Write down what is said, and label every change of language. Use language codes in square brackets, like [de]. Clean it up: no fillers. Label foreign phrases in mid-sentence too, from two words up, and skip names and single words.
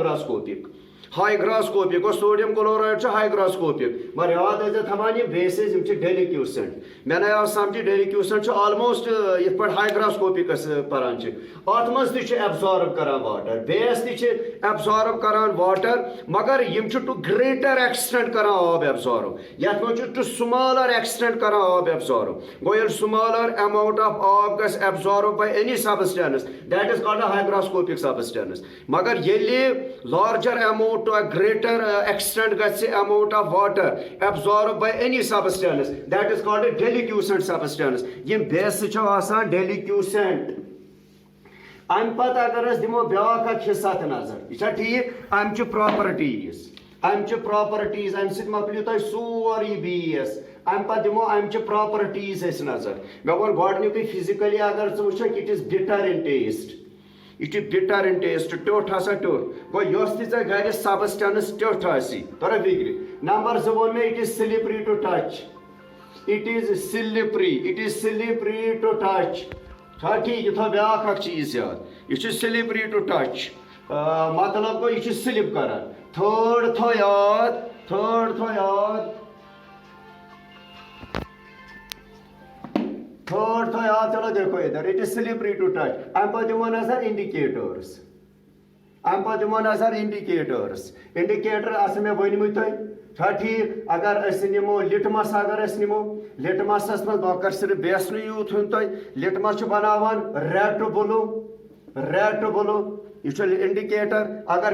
[ks] ہسا چھُ [en] hygroscopic hygroscopic [ks] اور [en] sodium chloride hygroscopic [ks] مگر یاد ٲسۍ تھاوان یہ بیسز یم ڈیلیکیوسنٹ مےٚ نٔے آو سمجھ ڈیلیکیوسنٹ چھُ آلموسٹ یِتھ پٲٹھۍ ہائیگراسکوپکس پران چھِ اتھ منٛز تہِ چھُ ایبزارب کران واٹر بیس تہِ چھِ ایبزارب کران واٹر مگر یم چھِ [en] to greater extent [ks] کران [en] آب ایبزارب [ks] یتھ منٛز چھُ [en] to smaller extent [ks] کران آب [en] ایبزارب [ks] گوٚو ییٚلہِ [en] smaller amount of [ks] آب گژھِ [en] absorb by any substance that is called hygroscopic substance [ks] مگر ییٚلہِ [en] larger amount to a greater extent gets the amount of water absorbed by any substance that is called a deliquescent substance یم base [ks] چھِ آسان [en] deliquescent [ks] ام پتہٕ اگر أسۍ دِمو بیاکھ اکھ حصہٕ اتھ نظر یہِ چھا ٹھیٖک امچہِ پراپرٹیٖز امہِ سۭتۍ مۄکلیو تۄہہِ سورُے بیس ام پتہٕ دِمو امچہِ پراپرٹیٖز أسۍ نظر مےٚ ووٚن گۄڈنیُکُے فزِکلی اگر ژٕ وٕچھکھ [en] it is bitter in taste [ks] یہ [en] bitter in taste [ks] ٹیوٚٹھ ہسا ٹیوٚٹھ گوٚو یۄس تہِ ژےٚ گرِ سبسٹینس ٹیوٚٹھ آسی تۄرا فِکرِ نمبر زٕ ووٚن مےٚ [en] it is slippery to touch it is slippery to touch [ks] چھا ٹھیٖک یہِ تھاو بیاکھ اکھ چیٖز یاد یہِ چھُ [en] slippery to touch [ks] مطلب گوٚو یہِ چھُ سلپ کران تھٲڈ تھاو یاد [ur] چلو دیکھو ادھر [en] it is slippery to touch [ks] ام پتہٕ دِمو نظر انڈِکیٹٲرٕس انڈِکیٹر آسن مےٚ ؤنمٕتۍ تۄہہِ چھا ٹھیٖک اگر أسۍ نِمو لِٹمس لِٹمسس منٛز بہٕ کر صرف بیسنٕے یوٗت ہوٚن تۄہہِ لِٹمس چھُ بناوان [en] red to blue [ks] یہ چھُ انڈِکیٹر اگر